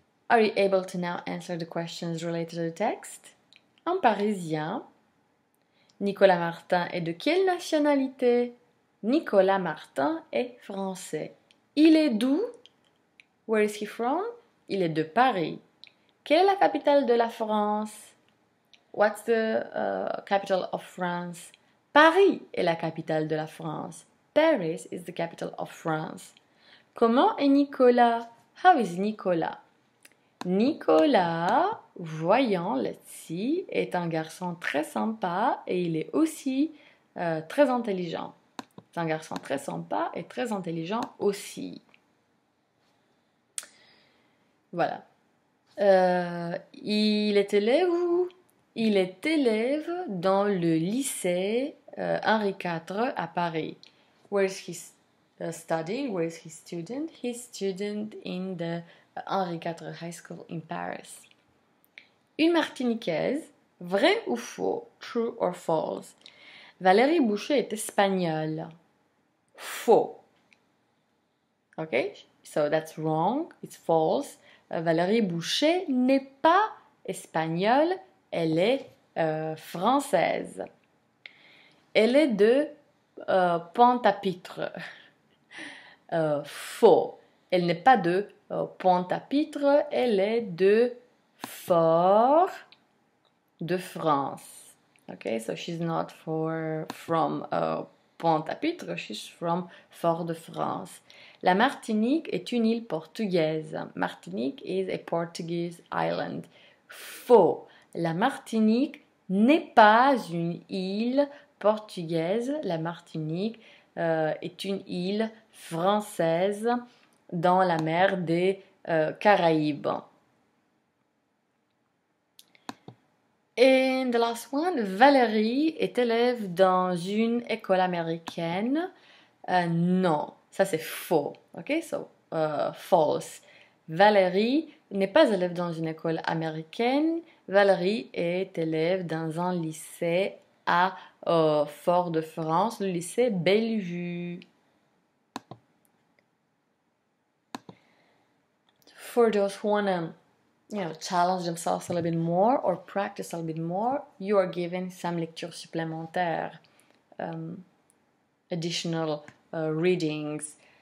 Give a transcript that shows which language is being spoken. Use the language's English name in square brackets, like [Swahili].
[English] Are you able to now answer the questions related to the text? [French] Un Parisien. Nicolas Martin est de quelle nationalité? Nicolas Martin est français. Il est d'où? [English] Where is he from? [French] Il est de Paris. Quelle est la capitale de la France? [English] What's the capital of France? [French] Paris est la capitale de la France. [English] Paris is the capital of France. [French] Comment est Nicolas? [English] How is Nicolas? [French] Nicolas, voyons, [English] let's see, [French] est un garçon très sympa et il est aussi très intelligent. C'est un garçon très sympa et très intelligent aussi. Voilà. Il est élève où? Il est élève dans le lycée Henri IV à Paris. [English] Where is he studying? Where is he student? He's student in the Henri IV High School in Paris. [French] Une Martiniquaise, vrai ou faux? [English] True or false? [French] Valérie Boucher est espagnole. Faux. [English] Okay, so that's wrong. It's false. [French] Valérie Boucher n'est pas espagnole, elle est française. Elle est de Pointe-à-Pitre. Faux. Elle n'est pas de Pointe-à-Pitre, elle est de Fort de France. [English] Okay, so she's not from Pointe-à-Pitre, she's from Fort de France. [French] La Martinique est une île portugaise. [English] Martinique is a Portuguese island. [French] Faux. La Martinique n'est pas une île portugaise. La Martinique est une île française dans la mer des Caraïbes. Et [English] the last one, [French] Valérie est élève dans une école américaine. Non, ça c'est faux. [English] Ok, so false. [French] Valérie n'est pas élève dans une école américaine. Valérie est élève dans un lycée à Fort-de-France, le lycée Bellevue. [English] For those who wanna, challenge themselves a little bit more or practice a little bit more, you are given some [French] lectures supplémentaires, [English] additional readings.